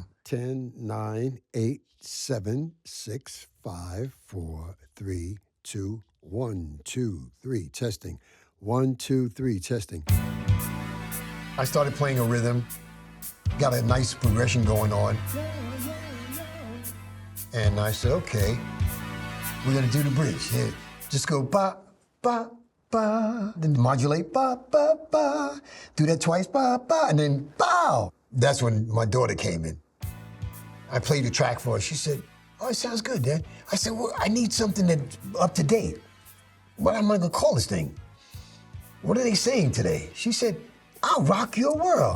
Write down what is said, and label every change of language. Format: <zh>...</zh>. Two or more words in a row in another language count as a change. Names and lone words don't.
<en>10, 9, 8, 7, 6, 5, 4, 3, 2, 1, 2, 3, testing. 1, 2, 3, testing. I started playing a rhythm, got a nice progression going on. And I said, okay, we're gonna do the bridge. Here, just go ba, ba, ba, then modulate ba, ba, ba, do that twice, ba, ba, and then bow. That's when my daughter came in. I played the track for her. She said, oh, it sounds good, Dad. I said, well, I need something that's up to date. What am I gonna call this thing? What are they saying today? She said, I'll rock your world.</en>